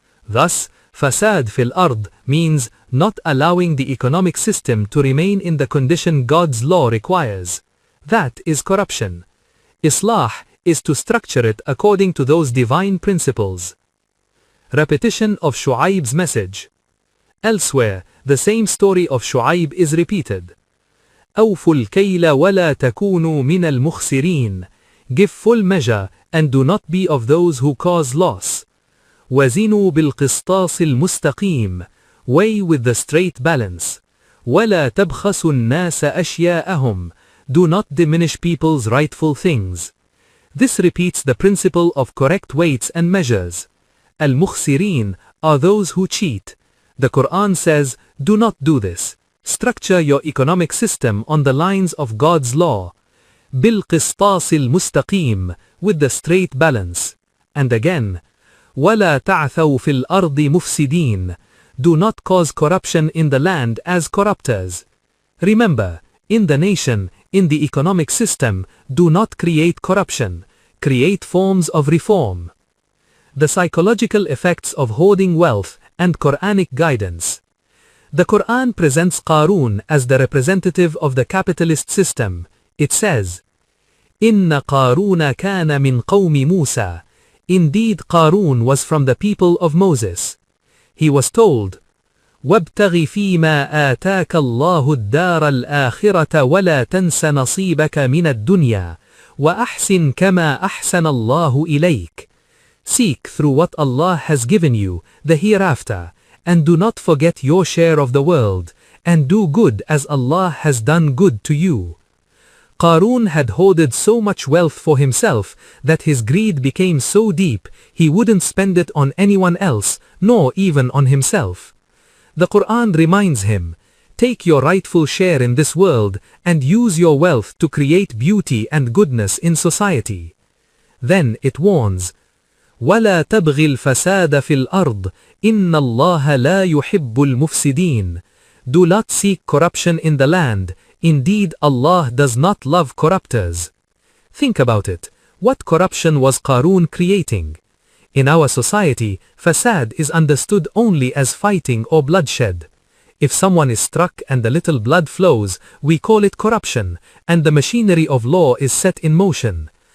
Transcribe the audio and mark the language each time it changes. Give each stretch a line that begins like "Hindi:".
English: Thus, fasad fil ard means not allowing the economic system to remain in the condition God's law requires. That is corruption. Islah is to structure it according to those divine principles. Repetition of Shu'aib's message. Elsewhere, the same story of Shu'aib is repeated.
Arabic: أوفوا الكيل ولا تكونوا من المخسرين.
English: Give full measure and do not be of those who cause loss.
Arabic: وزنوا بالقسطاس المستقيم.
English: Weigh with the straight balance.
Arabic: ولا تبخسوا الناس أشياءهم.
English: Do not diminish people's rightful things. This repeats the principle of correct weights and measures. Al-Mukhsirin are those who cheat. The Quran says, do not do this. Structure your economic system on the lines of God's law.
Arabic: بالقسطاس المستقيم,
English: with the straight balance. And again,
Arabic: ولا تعثوا في الأرض مفسدين.
English: Do not cause corruption in the land as corrupters. Remember, in the nation, in the economic system, do not create corruption. Create forms of reform. The psychological effects of hoarding wealth and Quranic guidance. The Quran presents Qarun as the representative of the capitalist system. It says,
Arabic: إِنَّ قَارُونَ كَانَ مِنْ قَوْمِ مُوسَى.
English: Indeed, Qarun was from the people of Moses. He was told,
Arabic: وَابْتَغِ فِي مَا آتَاكَ اللَّهُ الدَّارَ الْآخِرَةَ وَلَا تَنْسَ نَصِيبَكَ مِنَ الدُّنْيَا وَأَحْسِنْ كَمَا أَحْسَنَ اللَّهُ إِلَيْكَ.
English: Seek through what Allah has given you the hereafter, and do not forget your share of the world, and do good as Allah has done good to you. Qarun had hoarded so much wealth for himself that his greed became so deep he wouldn't spend it on anyone else, nor even on himself. The Quran reminds him, take your rightful share in this world and use your wealth to create beauty and goodness in society. Then it warns,
Arabic: وَلَا تَبْغِ الْفَسَادَ فِي الْأَرْضِ إِنَّ اللَّهَ لَا يُحِبُّ الْمُفْسِدِينَ.
English: Do not seek corruption in the land. Indeed, Allah does not love corrupters. Think about it. What corruption was Qarun creating? In our society, fasad is understood only as fighting or bloodshed. If someone is struck and a little blood flows, we call it corruption, and the machinery of law is set in motion.